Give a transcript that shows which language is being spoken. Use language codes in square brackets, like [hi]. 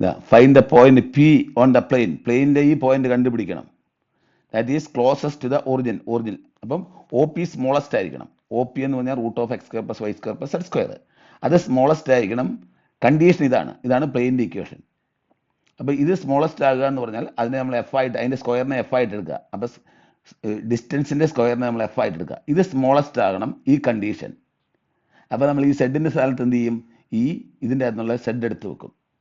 [en] Find the point P on the plane. [ml] പ്ലെയിനിൻ്റെ ഈ point കണ്ടുപിടിക്കണം. [en] That is closest to the origin. [ml] അപ്പം OP smallest ആയിരിക്കണം. OP എന്ന് പറഞ്ഞാൽ √(x² + y² + z². അത് സ്മോളസ്റ്റ് ആയിരിക്കണം. കണ്ടീഷൻ ഇതാണ് പ്ലെയിനിൻ്റെ ഇക്വേഷൻ. അപ്പോൾ ഇത് സ്മോളസ്റ്റ് ആകുക എന്ന് പറഞ്ഞാൽ അതിനെ നമ്മൾ അതിൻ്റെ സ്ക്വയറിനെ F ആയിട്ട് എടുക്കുക. അപ്പോൾ ഡിസ്റ്റൻസിൻ്റെ സ്ക്വയറിനെ നമ്മൾ F ആയിട്ട് എടുക്കുക. ഇത് സ്മോളസ്റ്റ് ആകണം, ഈ കണ്ടീഷൻ. അപ്പോൾ നമ്മൾ ഈ സെഡിൻ്റെ സ്ഥാനത്ത് എന്ത് ചെയ്യും? ഇതിൻ്റെ അകത്തുള്ള സെഡ് എടുത്ത് വെക്കും.